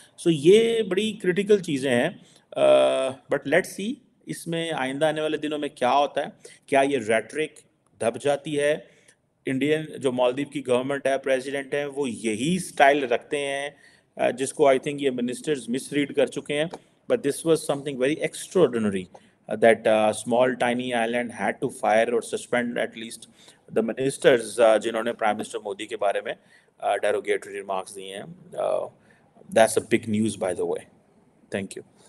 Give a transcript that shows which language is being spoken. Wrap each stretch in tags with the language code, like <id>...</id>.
<ur>سو یہ بڑی کرٹیکل چیزیں ہیں،</ur> <en>but let see</en> <ur>اس میں آئندہ آنے والے دنوں میں کیا ہوتا ہے. کیا یہ ریٹرک دب جاتی ہے؟ انڈین جو مالدیو کی گورنمنٹ ہے، پریزیڈنٹ ہیں، وہ یہی سٹائل رکھتے ہیں جس کو</ur> <en>I think</en> <ur>یہ منسٹرز مس ریڈ کر چکے ہیں.</ur> <en>But this was something very extraordinary that small tiny island had to fire or suspend at least</en> <ur>the ministers جنہوں نے پرائم منسٹر مودی کے بارے میں ڈیروگیٹری ریمارکس دیے ہیں.</ur> <en>That's a big news by the way. Thank you.</en>